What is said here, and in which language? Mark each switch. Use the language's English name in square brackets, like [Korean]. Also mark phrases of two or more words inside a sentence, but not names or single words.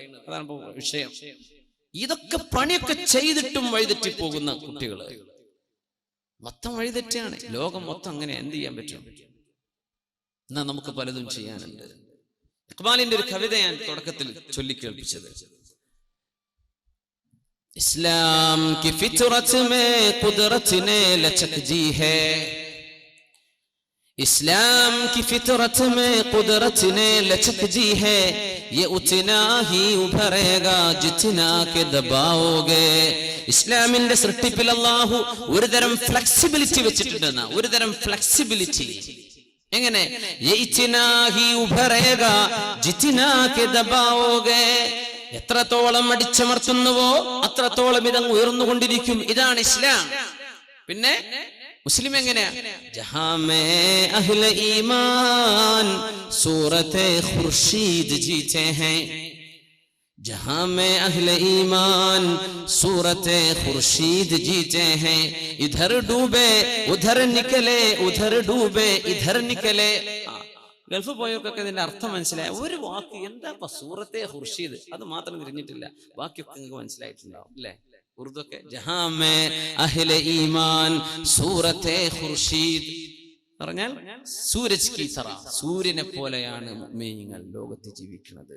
[Malayalam] അതാണ് വിഷയം. ഇതൊക്കെ പണിയൊക്കെ ചെയ്തിട്ടും വഴിതെറ്റി പോകുന്ന കുട്ടികൾ മൊത്തം വഴിതെറ്റാണ്. ലോകം മൊത്തം അങ്ങനെ. എന്ത് ചെയ്യാൻ പറ്റും? എന്നാ നമുക്ക് പലതും ചെയ്യാനുണ്ട്. ഇഖ്ബാലിന്റെ ഒരു കവിത ഞാൻ തുടക്കത്തിൽ ചൊല്ലിക്കേൾപ്പിച്ചത്, [Urdu] اسلام کی فطرت میں قدرت نے لچک دی ہے، اسلام کی فطرت میں قدرت نے لچک دی ہے، یہ اتنا ہی ابھرے گا جتنا کہ دباؤ گے. [Malayalam] ഇസ്ലാമിന്റെ സൃഷ്ടിപ്പിൽ അല്ലാഹു ഒരുതരം ഫ്ലെക്സിബിലിറ്റി വെച്ചിട്ടുണ്ടെന്ന, ഒരുതരം ഫ്ലെക്സിബിലിറ്റി. എങ്ങനെ? [Urdu] یہ اتنا ہی ابھرے گا جتنا کہ دباؤ گے, [Malayalam] എത്രത്തോളം അടിച്ചമർത്തുന്നുവോ അത്രത്തോളം ഇതങ്ങ് ഉയർന്നുകൊണ്ടിരിക്കും. ഇതാണ് ഇസ്ലാം. പിന്നെ മുസ്ലിം എങ്ങനെയാ? [Urdu] جہاں میں اہلِ ایمان صورتِ خورشید جیتے ہیں, جہاں میں اہلِ ایمان صورتِ خورشید جیتے ہیں، ادھر ڈوبے ادھر نکلے، ادھر ڈوبے ادھر نکلے. [Malayalam] ഗൾഫ് പോയവർക്കൊക്കെ ഇതിന്റെ അർത്ഥം മനസ്സിലായ ഒരു വാക്ക് എന്താ [Urdu] صورتِ خورشید, [Malayalam] അത് മാത്രം തിരിഞ്ഞിട്ടില്ല, ബാക്കിയൊക്കെ നിങ്ങൾക്ക് മനസ്സിലായിട്ടുണ്ടാവും അല്ലെ? ഉറുദു ഒക്കെ [Urdu] جہاں میں اہلِ ایمان صورتِ خورشید [Malayalam] പറഞ്ഞാൽ [Urdu] سورج کی طرح, [Malayalam] സൂര്യനെ പോലെയാണ് മുഅ്മിനീങ്ങൾ ലോകത്ത് ജീവിക്കുന്നത്.